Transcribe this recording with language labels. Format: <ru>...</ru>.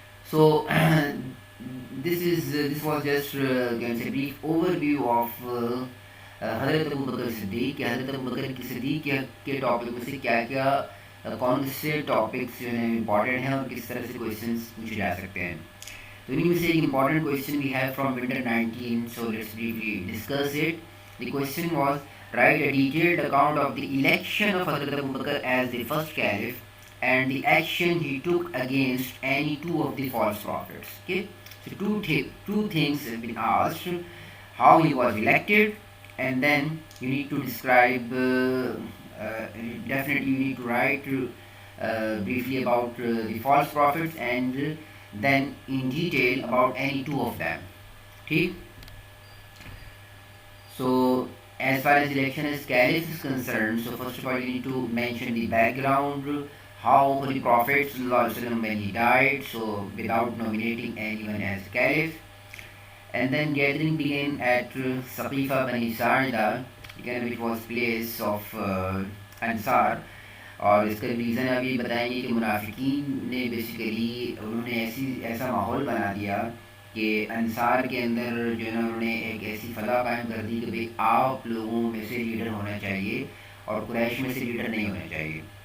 <ur>So</ur> <en>this was just can say brief overview of</en> <ur>حضرت ابوبکر صدیق. کہ حضرت ابوبکر کی صدیق کے ٹاپک میں سے کیا کیا کون سے ٹاپکس جو ہیں امپورٹنٹ ہیں اور کس طرح سے کویشچنس پوچھے جا سکتے ہیں. تو ان میں سے ایک important question</ur> <en>we have from winter 19, so let's briefly discuss it. The question was write a detailed account of the election of Hazrat Abu Bakr as the first caliph and the action he took against any two of the false prophets. Okay, so two things have been asked: how he was elected, and then you need to describe. Uh, Definitely, you need to write briefly about the false prophets and then in detail about any two of them. Okay. So as far as election as caliph is concerned, so first of all you need to mention the background, how Holy Prophet ﷺ when he died, so without nominating anyone as caliph. And then gathering began at Saqifa Bani Sarda, again which was place of Ansar.</en> <ur>اور اس کا reason ابھی بتائیں گے کہ منافقین نے basically انہوں نے ایسا ماحول بنا دیا کہ انصار کے اندر جو ہے نا انہوں نے ایک ایسی فضا قائم کر دی کہ بھئی آپ لوگوں میں سے لیڈر ہونا چاہیے اور قریش میں سے لیڈر نہیں ہونا چاہیے.</ur>